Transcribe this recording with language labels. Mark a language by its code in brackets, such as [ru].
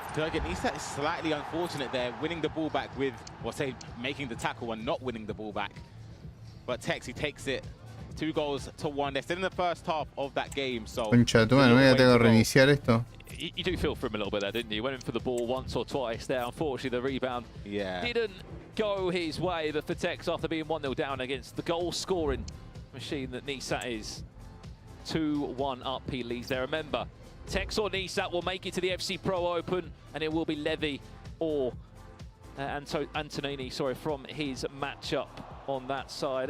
[en] It's slightly unfortunate there, winning the ball back with, or say, making the tackle and not winning the ball back. But Tex, he takes it 2-1. They're still in the first half of that game, so... [es] Concha, tú, no me tengo que reiniciar esto. [en] You do feel for him a little bit there, didn't you? Went in for the ball once or twice there. Unfortunately, the rebound didn't go his way. But for Tex, after being 1-0 down against the goal-scoring machine that Nisat is, 2-1 up, he leads there. Remember, Tex or Nisat will make it to the FC Pro Open, and it will be Levy or Antonini, from his matchup on that side.